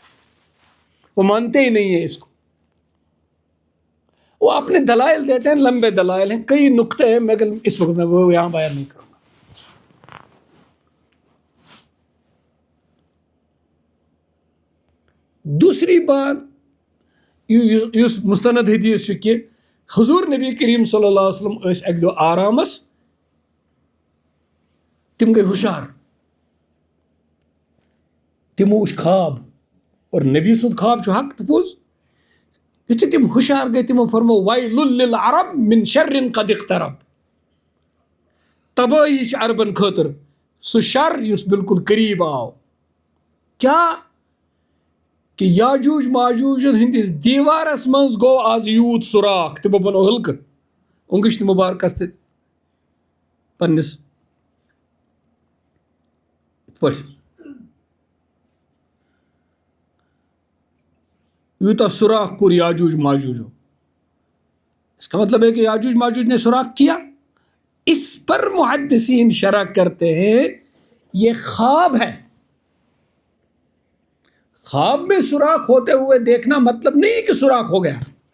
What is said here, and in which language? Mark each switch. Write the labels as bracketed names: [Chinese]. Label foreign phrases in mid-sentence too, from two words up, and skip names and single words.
[Urdu] وہ مانتے ہی نہیں ہیں اس کو. وہ اپنے دلائل دیتے ہیں, لمبے دلائل ہیں, کئی نقطے ہیں, مگر اس وقت میں وہ یہاں بیان نہیں کروں گا. [Kashmiri] دوسری بات یُس مستند حدیث چھُ کہ حضور نبی کریم صلی اللہ علیہ وسلم ٲسۍ اکہِ دۄہ آرامس, تِم گٔے ہُشار, تِمو وٕچھ خواب, اور نبی سُنٛد خواب چھُ حق تہٕ پوٚز. یُتھُے تِم ہُشار گٔے تِمو فرمو [Arabic] وَیلٌ لِلعرب مِن شَرٍ قد اقترب. [Kashmiri] تبٲہی چھِ عربن خٲطرٕ سُہ شر یُس بالکل قریٖب آو. کیٛاہ کہ یاجوج ماجوجن ہندس دیوارس منٛز گوٚو آز یوٗت سُراخ, تِمو بنوو ہلکہٕ اوٚنگٕچ مُبارکس تہِ پننِس یِتھ پٲٹھۍ یوٗتاہ سوراخ کوٚر یاجوج ماجوجو. [Urdu] اس کا مطلب ہے کہ یاجوج ماجوج نے سوراخ کیا. اس پر محدثین شرح کرتے ہیں یہ خواب ہے. خواب میں سوراخ ہوتے ہوئے دیکھنا مطلب نہیں کہ سوراخ ہو گیا.